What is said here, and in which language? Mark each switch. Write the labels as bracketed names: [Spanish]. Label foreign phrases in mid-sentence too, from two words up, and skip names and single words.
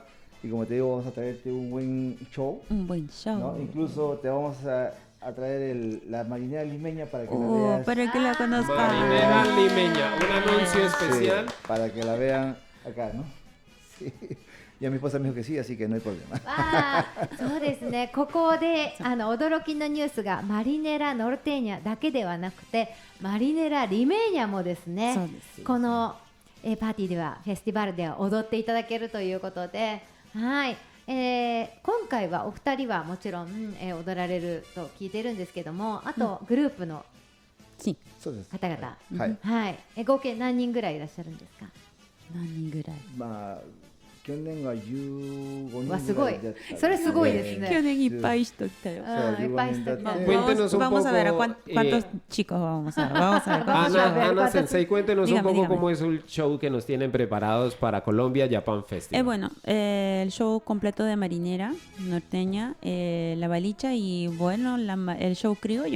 [Spanish] Y como te digo, vamos a traerte un buen show. Un buen show. ¿No? Incluso te vamos a traer la marinera limeña para que la Oh, veas. para que la conozcan. Marinera limeña, un anuncio especial. Sí, para que la vean acá, ¿no? Sí. Ya mi esposa me dijo que sí, así que no hay problema. [Japanese] そうですね、ここで驚きのニュースがマリネラ・ノルテーニャだけではなくてマリネラ・リメーニャもですね、そうですこの、パーティーではフェスティバルでは踊っていただけるということで、はい、今回はお二人はもちろん、踊られると聞いてるんですけども、あとグループの Sí. そうです。方々、はい。はい、合計何人ぐらいいらっしゃるんですか？何人ぐらい。まあ去年が15人ぐらいだったわすごいそれすごいですね去年いっぱい人来たよ。あーいっぱい人来たね [Spanish] Cuéntenos un Vamos a ver poco, cuántos chicos vamos a ver. Vamos a ver cuántos chicos. Ana Sensei, cuéntenos Dígame, un poco dígame. cómo es el show que nos tienen preparados para Colombia Japan Festival. Bueno, el show completo de marinera norteña, la balicha y bueno, el show criollo.